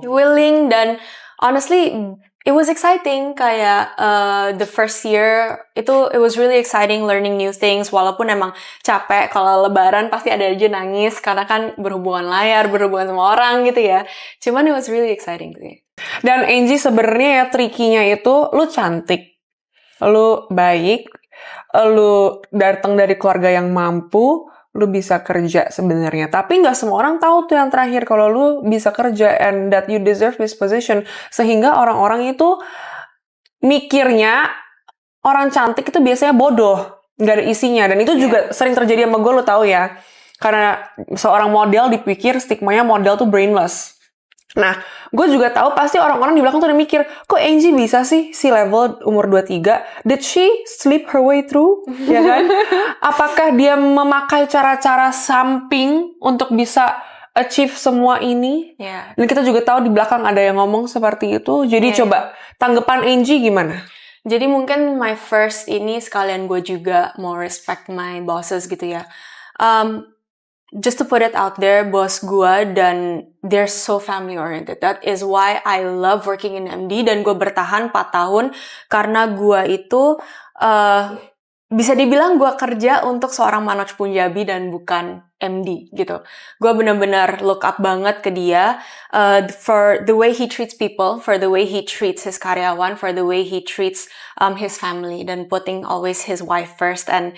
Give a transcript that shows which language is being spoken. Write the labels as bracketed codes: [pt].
[en] Willing, dan honestly it was exciting. Kayak the first year itu it was really exciting learning new things. [id] Walaupun emang capek, kalau lebaran pasti ada aja nangis karena kan berhubungan layar, berhubungan sama orang gitu ya. [en] Cuman it was really exciting sih. [id] Dan Angie sebenarnya ya trikinya itu lu cantik, lu baik, lu datang dari keluarga yang mampu, lu bisa kerja sebenarnya. Tapi nggak semua orang tahu tuh yang terakhir kalau lu bisa kerja [en] and that you deserve this position. [id] Sehingga orang-orang itu mikirnya orang cantik itu biasanya bodoh, nggak ada isinya. Dan itu juga sering terjadi sama gue, lu tahu ya. Karena seorang model dipikir stigmanya model tuh brainless. Nah, gue juga tahu pasti orang-orang di belakang tuh udah mikir, kok Angie bisa sih C-level umur 23? [en] Did she sleep her way through? [id] Ya kan? Apakah dia memakai cara-cara samping untuk bisa achieve semua ini? Yeah. Dan kita juga tahu di belakang ada yang ngomong seperti itu. Jadi coba, tanggapan Angie gimana? Jadi mungkin my first ini sekalian gue juga mau respect my bosses gitu ya. [en] Just to put it out there, [id] bos gue dan [en] they're so family oriented. That is why I love working in MD [id] dan gue bertahan 4 tahun karena gue itu bisa dibilang gue kerja untuk seorang Manoj Punjabi dan bukan MD gitu. Gue benar-benar [en] look up [id] banget ke dia [en] for the way he treats people, for the way he treats his karyawan, for the way he treats his family dan putting always his wife first.